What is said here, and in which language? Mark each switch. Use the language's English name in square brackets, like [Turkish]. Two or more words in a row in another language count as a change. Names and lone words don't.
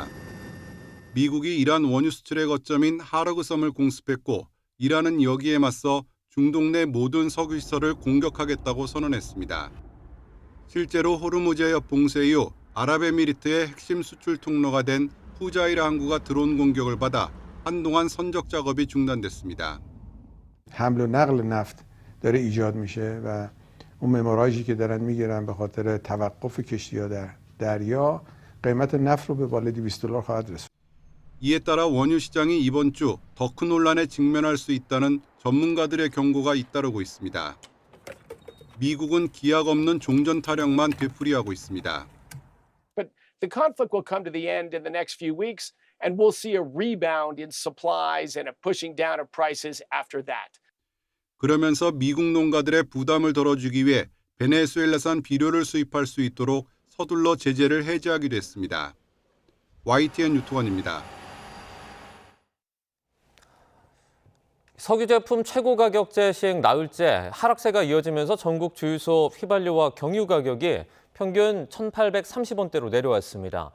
[Korean] 미국이 이란 원유 수출의 거점인 하르그섬을 공습했고 이란은 여기에 맞서 중동 내 모든 석유 시설을 공격하겠다고 선언했습니다. 실제로 호르무즈해협 봉쇄 이후 아랍에미리트의 핵심 수출 통로가 된 후자이라 항구가 드론 공격을 받아 한동안 선적 작업이 중단됐습니다. [Persian] حمل و نقل نفت داره ایجاد میشه و اون مموراژی که دارن میگیرن به خاطر توقف کشتی‌ها در دریا قیمت نفت رو به بالای $200 خواهد رسوند. [Korean] 이에 따라 원유 시장이 이번 주 더 큰 혼란에 직면할 수 있다는 전문가들의 경고가 잇따르고 있습니다. 미국은 기약 없는 종전 타령만 되풀이하고 있습니다. [English] But the conflict will come to the end in the next few weeks, and we'll see a rebound in supplies and a pushing down of prices after that. [Korean] 그러면서 미국 농가들의 부담을 덜어주기 위해 베네수엘라산 비료를 수입할 수 있도록 서둘러 제재를 해제하기도 했습니다. YTN 유튜원입니다. 석유 제품 최고 가격제 시행 나흘째 하락세가 이어지면서 전국 주유소 휘발유와 경유 가격이 평균 1,830원대로 내려왔습니다.